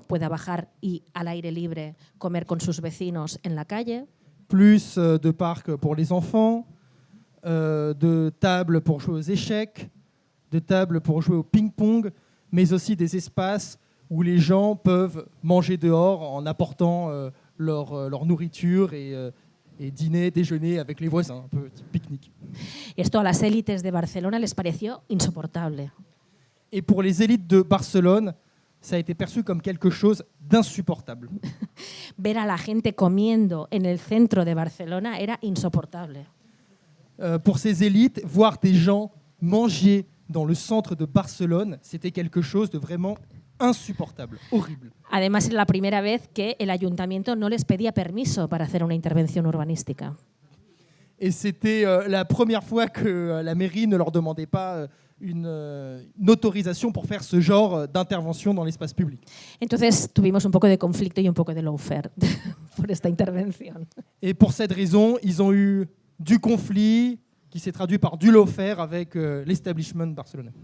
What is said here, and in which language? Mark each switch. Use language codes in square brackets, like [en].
[es] Pueda bajar y al aire libre comer con sus vecinos en la calle. [fr] Plus de parcs pour les enfants, de tables pour jouer aux échecs, de tables pour jouer au ping-pong, mais aussi des espaces où les gens peuvent manger dehors en apportant leur nourriture et dîner, déjeuner avec les voisins, un peu pique-nique. [es] Esto a las élites de Barcelona les pareció insoportable. [fr] Et pour les élites de Barcelone, ça a été perçu comme quelque chose d'insupportable. [es] Ver a la gente comiendo en el centro de Barcelona era insoportable. [fr] Pour ces élites, voir des gens manger dans le centre de Barcelone, c'était quelque chose de vraiment insupportable, horrible. [es] Además, era la primera vez que el ayuntamiento no les pedía permiso para hacer una intervención urbanística. [fr] Et c'était la première fois que la mairie ne leur demandait pas une autorisation pour faire ce genre d'intervention dans l'espace public. [es] Entonces tuvimos un poco de conflicto y un poco de lawfare por esta intervención. [fr] Et pour cette raison, ils ont eu du conflit qui s'est traduit par du lawfare avec l'establishment barcelonais.